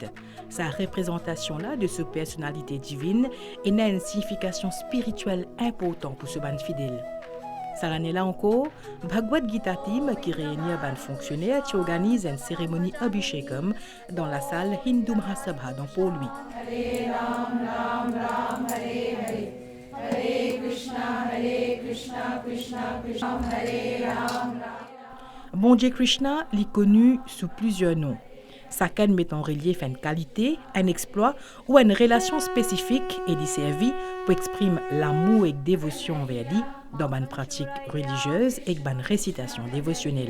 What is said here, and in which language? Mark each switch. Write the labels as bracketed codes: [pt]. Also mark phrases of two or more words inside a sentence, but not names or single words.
[fr] Sa représentation-là de sa personnalité divine et n'a une signification spirituelle importante pour ce ban fidèle. Cette année-là encore, Bhagavad Gita Team, qui réunit un fonctionnaire, qui organise une cérémonie Abhishekam dans la salle Hindu Mahasabha dans Port-Louis. [sa] हरे राम, राम राम, हरे हरे. हरे कृष्ण, कृष्ण कृष्ण, हरे राम, राम. [fr] Bon Dieu Krishna est connu sous plusieurs noms. Chacun met en relief une qualité, un exploit ou une relation spécifique et desservie pour exprimer l'amour et la dévotion envers lui dans une pratique religieuse et une récitation dévotionnelle.